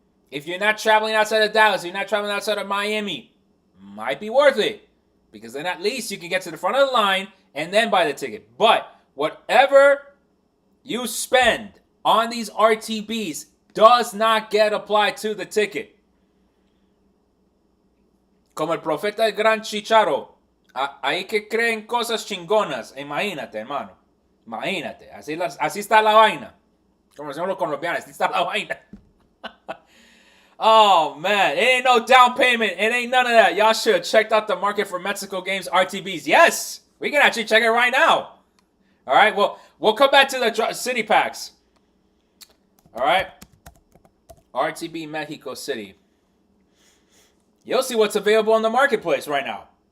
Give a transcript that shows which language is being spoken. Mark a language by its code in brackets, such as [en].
[en] If you're not traveling outside of Dallas, you're not traveling outside of Miami, might be worth it. Because then at least you can get to the front of the line and then buy the ticket. But whatever you spend on these RTBs does not get applied to the ticket. [es] Como el profeta del gran Chicharo. Ahí que creen cosas chingonas. Imagínate, hermano. Imagínate. Así está la vaina. Como decimos los colombianos, así está la vaina. [en] Oh, man. It ain't no down payment. It ain't none of that. Y'all should have checked out the market for Mexico games RTBs. Yes. We can actually check it right now. All right. Well, we'll come back to the city packs. All right. RTB Mexico City. You'll see what's available on the marketplace right now.